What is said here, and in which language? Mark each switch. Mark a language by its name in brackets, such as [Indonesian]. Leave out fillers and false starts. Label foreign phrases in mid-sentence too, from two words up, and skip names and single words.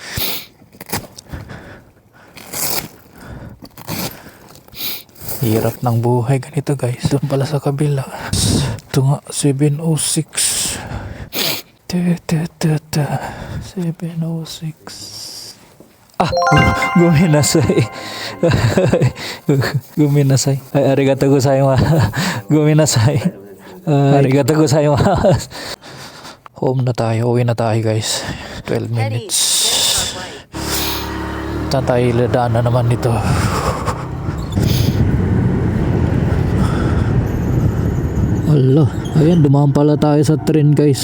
[Filipino] Hirap ng buhay ganito guys. Doon pala sa kabila. Ito nga, 706. 706. [Japanese] あ、ごめんなさい。ごめんなさい. Ay, ありがとうございます。ごめんなさい. ありがとうございます. [Filipino] Home na tayo. Uwi na tayo guys. 12 minutes. Saan tayo ladaan na naman nito? Allah, ayan, dumaan pala tayo sa train guys.